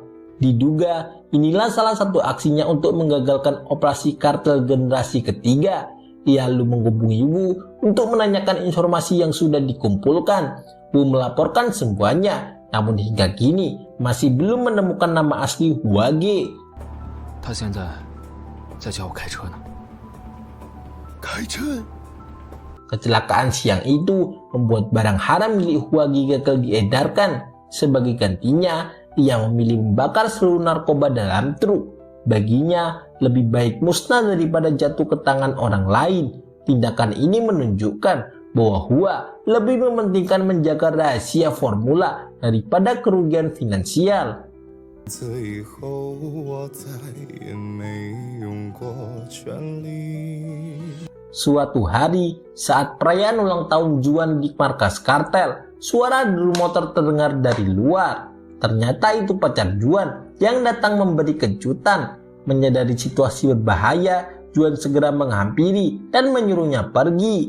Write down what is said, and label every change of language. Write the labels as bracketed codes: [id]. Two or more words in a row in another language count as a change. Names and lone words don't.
[id] Diduga inilah salah satu aksinya untuk menggagalkan operasi kartel generasi ketiga. Ia lalu menghubungi Wu untuk menanyakan informasi yang sudah dikumpulkan. Wu melaporkan semuanya, namun hingga kini masih belum menemukan nama asli Huage. [zh] 他现在在教我开车呢。开车？ [id] Kecelakaan siang itu membuat barang haram milik Huage gagal diedarkan. Sebagai gantinya, ia memilih membakar seluruh narkoba dalam truk. Baginya, lebih baik musnah daripada jatuh ke tangan orang lain. Tindakan ini menunjukkan bahwa Hua lebih mementingkan menjaga rahasia formula daripada kerugian finansial. [zh] 最后我再也没用过全力。 [id] Suatu hari, saat perayaan ulang tahun Juan di markas kartel, suara drum motor terdengar dari luar. Ternyata itu pacar Juan yang datang memberi kejutan. Menyadari situasi berbahaya, Juan segera menghampiri dan menyuruhnya pergi.